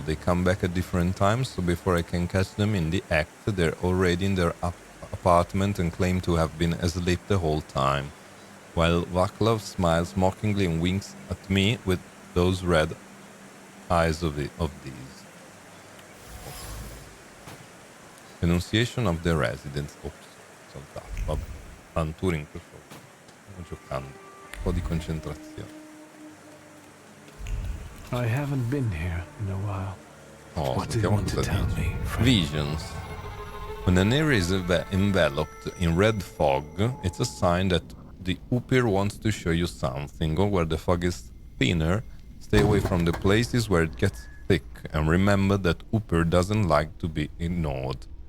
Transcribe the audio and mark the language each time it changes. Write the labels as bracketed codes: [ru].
[en] They come back at different times, so before I can catch them in the act, they're already in their apartment and claim to have been asleep the whole time. While Vaclav smiles mockingly and winks at me with those red eyes of these. Enunciation of the residents. [it] Ops, saltato. Vabbè. Anture in questo. Stiamo giocando. Un po' di concentrazione. [en] I haven't been here in a while. Oh, What do you want to tell me, friend? Visions. When an area is enveloped in red fog, it's a sign that the Upir wants to show you something, or where the fog is thinner, stay away from the places where it gets thick, and remember that Upir doesn't like to be ignored.